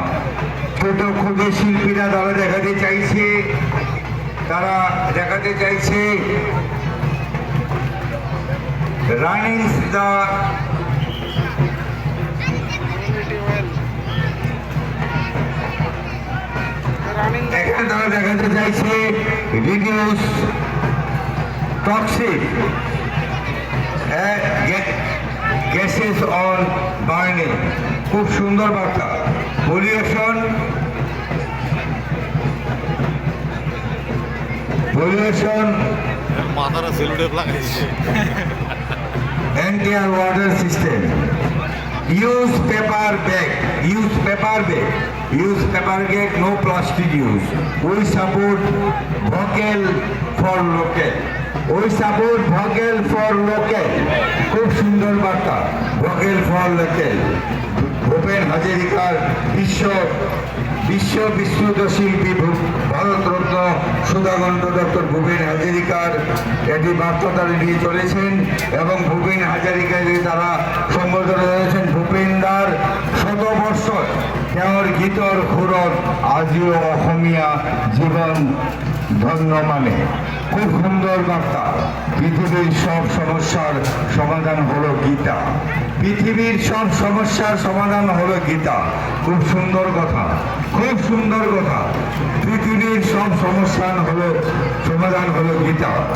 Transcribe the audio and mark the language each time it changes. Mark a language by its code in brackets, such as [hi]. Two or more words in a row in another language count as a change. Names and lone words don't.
[bn] ছোট ক্ষুদ্র শিল্পীরা তারা দেখাতে চাইছে রানিং দা এখানে তারা দেখাতে চাইছে [en] reduce toxic gases on burning. [bn] খুব সুন্দর বার্তা। পলিউশন মাথাটা সেলুটেপ লাগাইছে। [en] Entire water system. Use paper bag. No plastic use. We support vocal for local. [bn] খুব সুন্দর বার্তা। [en] vocal for local. [bn] ভূপেন হাজারিকার বিশ্ববিশ্রুত শিল্পী ভারতরত্ন সুধাকণ্ঠ ডক্টর ভূপেন হাজারিকার একটি বার্তা তারা নিয়ে চলেছেন এবং ভূপেন হাজারিকাকে তারা সম্বোধন করেছেন ভূপেনদার শতবর্ষ [as] তেওঁৰ গীতর সুৰত আজিও অসমীয়া জীবন ধন্য [bn] মানে। খুব সুন্দর বার্তা। পৃথিবীর সব সমস্যার সমাধান হলো গীতা। খুব সুন্দর কথা। পৃথিবীর সব সমস্যার সমাধান হলো গীতা।